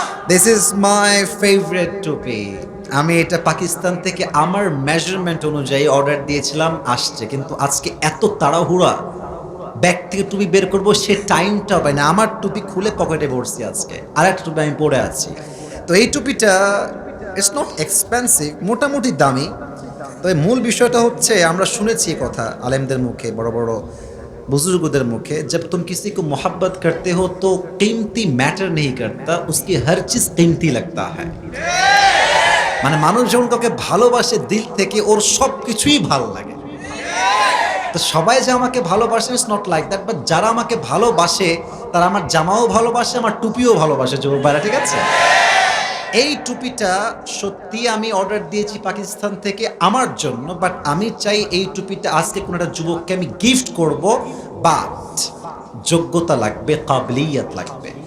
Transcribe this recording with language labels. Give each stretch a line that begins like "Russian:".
English: this is my favourite
Bangla: টুপি। আমি এটা পাকিস্তান থেকে আমার মেজারমেন্ট অনুযায়ী অর্ডার দিয়েছিলাম, আসছে, কিন্তু আজকে এত তাড়াহুড়া ব্যাগ থেকে টুপি বের করবো সে টাইমটা পাই না। আমার টুপি খুলে পকেটে ভরছি আজকে, আর একটা টুপি আমি পরে আছি। তো এই টুপিটা
English: it's not expensive,
Bangla: মোটামুটি দামি। তবে মূল বিষয়টা হচ্ছে, আমরা শুনেছি কথা আলেমদের মুখে, বড় বড়
Hindi: बुजुर्गों मुखे, जब तुम किसी को मोहब्बत करते हो तो कीमती मैटर नहीं करता, उसकी हर चीज कीमती लगता है।
Bangla: মানে মানুষ যখন কাউকে ভালোবাসে দিল থেকে, ওর সব কিছুই ভালো লাগে। তো সবাই যে আমাকে ভালোবাসে
English: it's not like that,
Bangla: but যারা আমাকে ভালোবাসে তারা আমার জামাও ভালোবাসে, আমার টুপিও ভালোবাসে। যুবক ভাইরা ঠিক আছে? এই টুপিটা সত্যি আমি অর্ডার দিয়েছি পাকিস্তান থেকে আমার জন্য, বাট আমি চাই এই টুপিটা আজকে কোনো একটা যুবককে আমি গিফট করব, বাট যোগ্যতা লাগবে, কাবলিয়ত লাগবে।